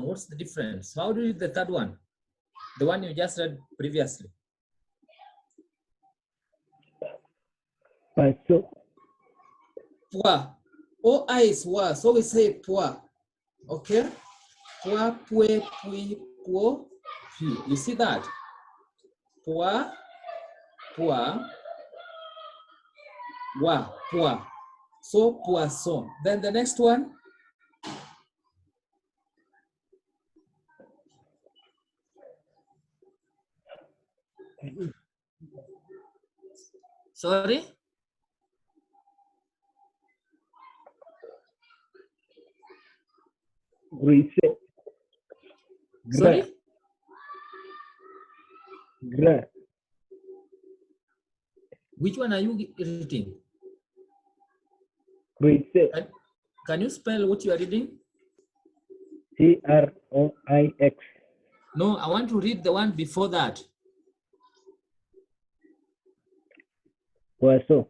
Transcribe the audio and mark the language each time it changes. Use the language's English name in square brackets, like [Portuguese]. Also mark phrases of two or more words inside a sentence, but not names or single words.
[English] What's the difference? How do you read the third one? The one you just read previously. paso, Pois. OI is wa, so we say pois. Okay? Pois, pue, pui, po, pu. You see that? Pois, pois, wa, pois. So poisson. Then the next one. Sorry? gruise, gra, Sorry? gra, Which one are you reading? gruise, Can you spell what you are reading? CROIX, No, I want to read the one before that. poaso,